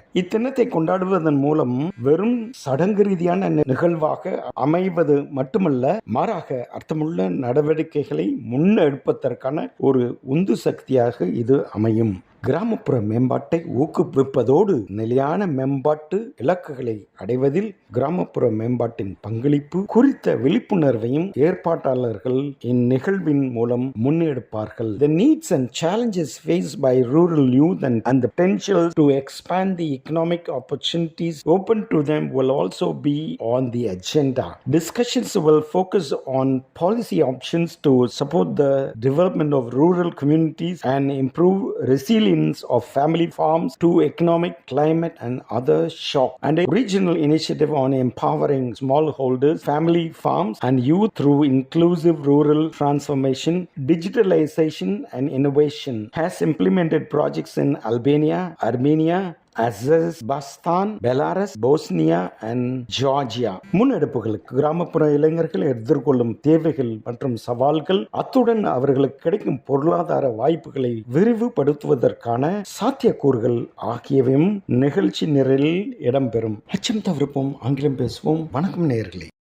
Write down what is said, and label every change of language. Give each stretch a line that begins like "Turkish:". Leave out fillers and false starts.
Tamil: இத்தினத்தை கொண்டாடுவதன் மூலம் வெறும் சடங்கு ரீதியான நிகழ்வாக அமைவது மட்டுமல்ல, மாறாக அர்த்தமுள்ள நடவடிக்கைகளை முன்னெடுப்பதற்கான ஒரு உந்து சக்தியாக இது அமையும். கிராமப்புற மேம்பாட்டை ஊக்குவிப்பதோடு நிலையான மேம்பாட்டு இலக்குகளை அடைவதில் கிராமப்புற மேம்பாட்டின் பங்களிப்பு குறித்த விழிப்புணர்வையும் ஏற்பாட்டாளர்கள் இந்நிகழ்வின் மூலம் முன்னெடுப்பார்கள்.
English: The needs and challenges faced by rural youth and the potential to expand the economic opportunities open to them will also be on the agenda. Discussions will focus on policy options to support the development of rural communities and improve resilience of family farms to economic, climate and other shocks, and a regional initiative on empowering smallholders, family farms and youth through inclusive rural transformation, digitalization and innovation. Has implemented projects in Albania, Armenia, Azerbaijan, Belarus, Bosnia and Georgia.
Tamil: முன்னெடுப்புகளுக்கு கிராமப்புற இளைஞர்கள் எதிர்கொள்ளும் தேவைகள் மற்றும் சவால்கள், அத்துடன் அவர்களுக்கு கிடைக்கும் பொருளாதார வாய்ப்புகளை விரிவுபடுத்துவதற்கான சாத்தியக்கூறுகள் ஆகியவையும் நிகழ்ச்சி நிரலில் இடம்பெறும். அச்சம் தவிர்ப்போம், ஆங்கிலம் பேசுவோம். வணக்கம் நேயர்களே.